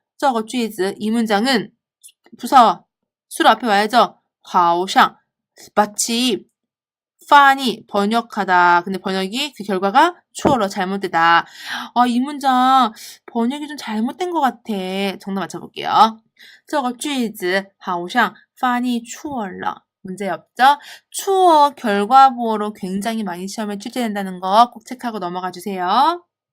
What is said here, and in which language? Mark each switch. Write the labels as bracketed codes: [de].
[zh] 这个句子 [ko] 이 문장은 부사 수로 앞에 와야죠. 好像 마치 판이 번역하다. 근데 번역이 그 결과가 추어러 잘못되다. 이 문장 번역이 좀 잘못된 것 같아. 정답 맞춰볼게요. [zh] 这个句子好像翻译错了. [ko] 문제 없죠? 추어 결과보어로 굉장히 많이 시험에 출제된다는 거 꼭 체크하고 넘어가 주세요.